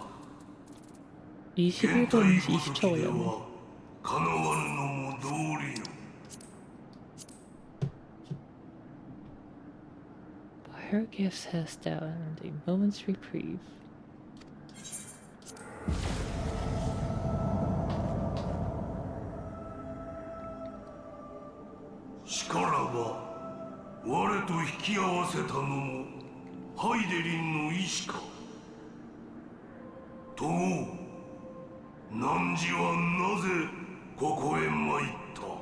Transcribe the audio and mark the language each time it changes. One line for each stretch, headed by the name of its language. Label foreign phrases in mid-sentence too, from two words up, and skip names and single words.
Korean: 21분 20초 で 걸렸네.
Japanese: はかなわぬのも道理よ。
English: Her gifts has down a moment's reprieve.
Japanese: しからば我と引き合わせたのもハイデリンの意志か。とう、汝はなぜここへ参った。